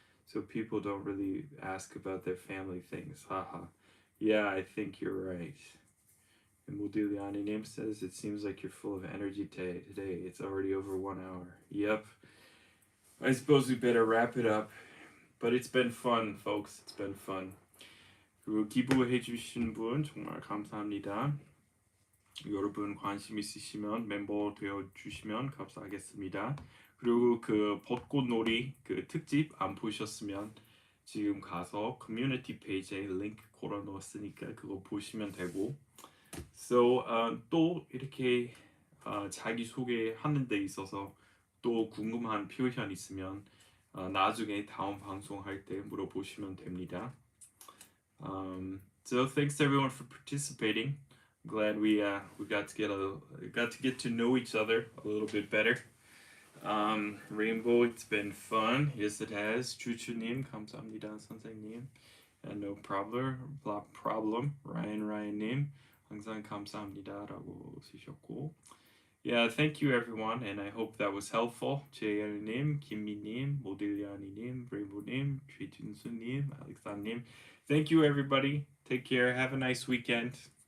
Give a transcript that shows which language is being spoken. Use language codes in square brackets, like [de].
[en] So people don't really ask about their family things. Haha. Yeah, I think you're right. And Mudiliani name says, it seems like you're full of energy today. It's already over 1 hour. Yep. I suppose we better wrap it up. But it's been fun, folks. It's been fun. [ko] 그리고 기부해주신 분 정말 감사합니다. 여러분 관심 있으시면 멤버 되어주시면 감사하겠습니다. 그리고 그 벚꽃놀이 그 특집 안 보셨으면 지금 가서 커뮤니티 페이지에 링크 걸어놓았으니까 그거 보시면 되고, so 또 이렇게 자기소개하는 데 있어서 또 궁금한 표현 있으면 나중에 다음 방송할 때 물어보시면 됩니다. [en] So thanks everyone for participating. I'm glad we got to get to know each other a little bit better. Rainbow, it's been fun. Yes, it has. [ko] 주주님, 감사합니다, 선생님. [en] No problem. [ko] Ryan님, 항상 감사합니다라고 쓰셨고. [en] Yeah, thank you everyone, and I hope that was helpful. JL님, 김미님, 모딜리아니님, 브레이브님, 최준수님, 알렉산님. Thank you everybody. Take care. Have a nice weekend.